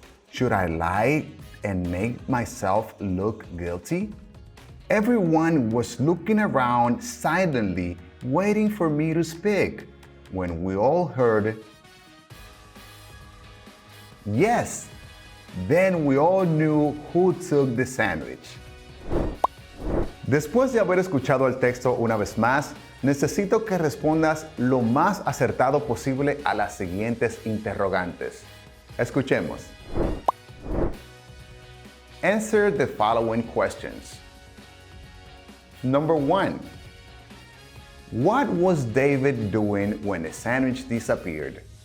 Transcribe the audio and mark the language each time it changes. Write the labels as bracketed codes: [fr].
[en] Should I lie and make myself look guilty? Everyone was looking around silently, waiting for me to speak, when we all heard, "Yes." Then we all knew who took the sandwich. [es] Después de haber escuchado el texto una vez más, necesito que respondas lo más acertado posible a las siguientes interrogantes. Escuchemos. [en] Answer the following questions. Number 1. What was David doing when the sandwich disappeared?